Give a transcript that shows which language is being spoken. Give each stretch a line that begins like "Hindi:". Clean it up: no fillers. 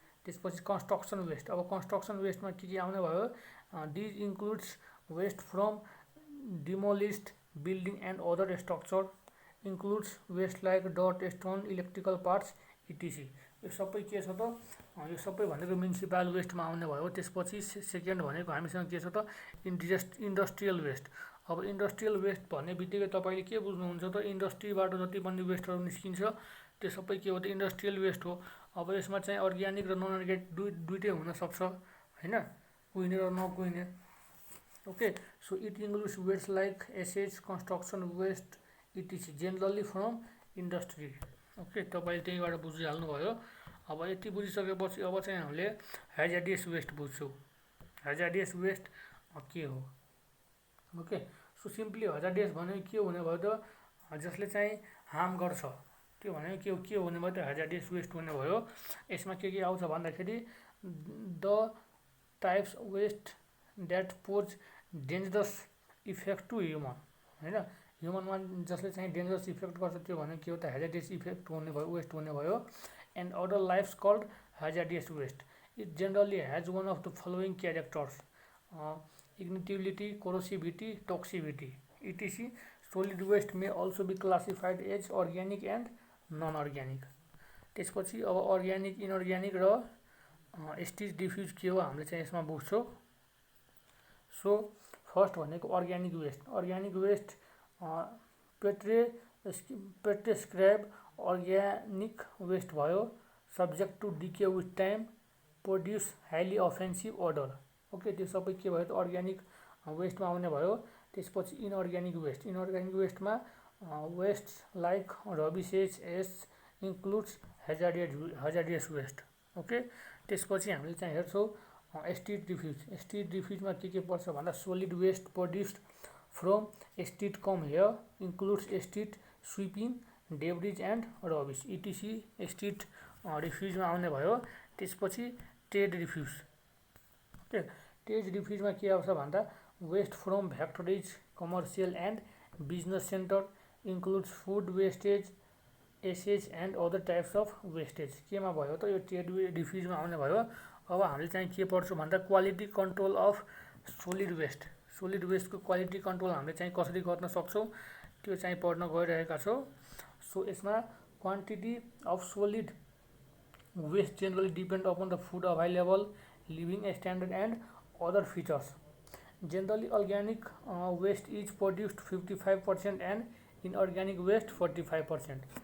Nepali: त्यसपछि construction West. अब construction वेस्टमा के आउने भयो?
English: These includes West from डिमोलिस्ड building and other structure, includes West like dot, stone, electrical parts, इटिसी।
Nepali: यो सबै के छ त यो सबै भनेको म्युनिसिपल वेस्टमा आउने भयो। त्यसपछि सेकेन्ड भनेको हामीसँग के छ त इन्डस्ट्रियल वेस्ट। अब इन्डस्ट्रियल वेस्ट भन्ने बित्तिकै तपाईँले के बुझ्नुहुन्छ त इन्डस्ट्रीबाट जति पनि वेस्टहरू निस्किन्छ त्यो सबै के हो त इन्डस्ट्रियल वेस्ट हो। अब यसमा चाहिँ अर्ग्यानिक र नन अर्ग्यानिक दुइटै हुनसक्छ होइन, कुहिने र नकुहिने।
English: Okay, so it includes waste like ashes construction waste etc generally from industry.
Nepali: Okay, तपाईँले त्यहीँबाट बुझिहाल्नुभयो। अब यति बुझिसकेपछि अब चाहिँ हामीले हेजार्डियस वेस्ट बुझ्छौँ। हेजार्डियस वेस्ट के हो? ओके, सो सिम्पली हेजार्डियस भनेको के हुने भयो त जसले चाहिँ हार्म गर्छ त्यो भनेको के हुने भयो त हेजार्डियस वेस्ट हुने भयो। यसमा के आउँछ भन्दाखेरि
English: the types waste that pose dangerous effect to human
Nepali: होइन, ह्युमनमा जसले चाहिँ डेन्जरस इफेक्ट गर्छ त्यो भनेको के हो त हेजार्डियस इफेक्ट हुने भयो, वेस्ट हुने भयो।
English: And other lifes called hazardous waste. It generally has one of the following characters ignitability, corrosivity, toxicity etc. Solid waste may also be classified as organic and non organic.
Nepali: त्यसपछि अब अर्ग्यानिक, इनअर्ग्यानिक र स्टिज डिफ्युज के हो हामीले चाहिँ यसमा बुझ्छौँ। सो फर्स्ट भनेको organic West.
English: Organic waste putrescible organic waste भयो, subject to decay with time, produce highly offensive odour.
Nepali: Okay, त्यो सबै के भयो त अर्ग्यानिक वेस्टमा आउने भयो। त्यसपछि inorganic West.
English: Inorganic वेस्टमा waste like rubbishes as includes hazardous waste.
Nepali: Okay, त्यसपछि हामीले चाहिँ हेर्छौँ स्ट्रिट डिफ्युज। स्ट्रिट डिफ्युजमा के पर्छ भन्दा
English: solid waste produced from street come here includes street sweeping, debris and rubbish etc
Nepali: street डिफ्युजमा आउने भयो। त्यसपछि ट्रेड डिफ्युज। ओके, ट्रेड डिफ्युजमा के आउँछ भन्दा
English: Waste from factories, commercial and business centre includes food wastage, ashes and other types of wastage.
Nepali: केमा भयो त यो ट्रेड डिफ्युजमा आउने भयो। अब हामीले चाहिँ के पढ्छौँ भन्दा quality control of solid West. Solid वेस्टको quality control हामीले चाहिँ कसरी गर्न सक्छौँ त्यो चाहिँ पढ्न गइरहेका छौँ।
English: So यसमा quantity of solid waste generally depend upon the food available, living standard and other features. Generally organic waste is produced 55% and inorganic waste 45%।